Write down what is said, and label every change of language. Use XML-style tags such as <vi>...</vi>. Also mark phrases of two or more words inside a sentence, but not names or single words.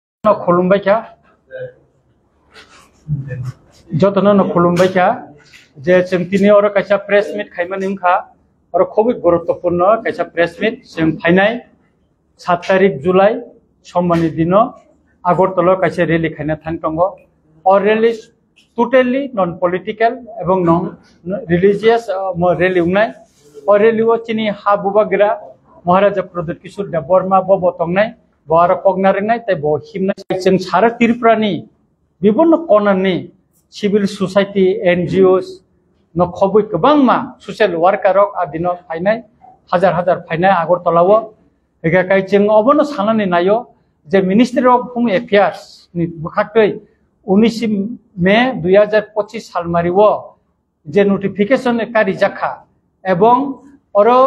<trp>खुलुमबायखा जतन खुलुमबायखा जे जों दिनै और कैसा</trp> <en>press meet</en> <trp>खाइमान इनखा और खूब गुरुत्वपूर्ण कैसा</trp> <en>press meet</en> <trp>जों फाइनाय 7 तारिख जुलाई समबारनि दिनो आगरतला कैसे रैली खाइना थां दंगो और</trp> <en>rally totally non political</en> <trp>एवं</trp> <en>non religious rally</en> <trp>उंनाय और रैली वो चिनी हा बुबागिरा महाराजा प्रदीप किशोर देव बर्मा बो तंगनाय बार कगनारिंनाय तै बो हिमनाय जों सारा त्रिपुरानि विभिन्न कोननि</trp> <en>civil society NGOs</en> <trp>न खबै गोबां मा</trp> <en>social worker</en> <trp>आदिनो फाइनाय हजार हजार फाइनाय आगरतलाव एगाकाय जों अबनो सानानै नायो जे</trp> <en>Ministry of Home Affairs</en> <trp>नि बुखातै 19 मे 2025 सालमारिव जे नोटिफिकेशन कारि जाखा एवं और</trp>